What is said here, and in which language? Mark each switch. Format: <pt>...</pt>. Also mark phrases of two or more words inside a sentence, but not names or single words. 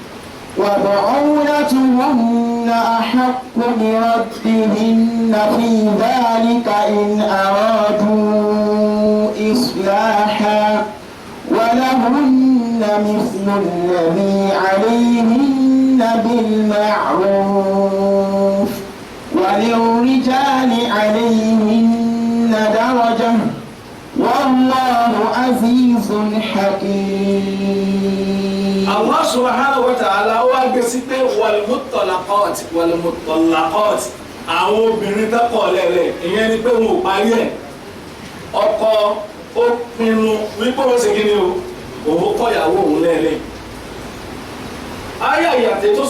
<ar>وبعولتهن أحق بردهن في ذلك إن أرادوا إصلاحا ولهن مثل الذي عليهن بالمعروف وللرجال عليهن درجة والله عزيز حكيم. الله سبحانه وتعالى</ar> <yo>wá gbé sí pé wal-muṭallaqāt àwọn obìnrin tẹ́kọ̀ lẹ́lẹ̀ ìyẹn ni pé wọn ò parí ẹ̀ ọkọ ó pinnu wípé ó ṣe kí ni o òun kọ́ ìyàwó òun lẹ́lẹ̀ ayé àyàtẹ̀ tó</yo>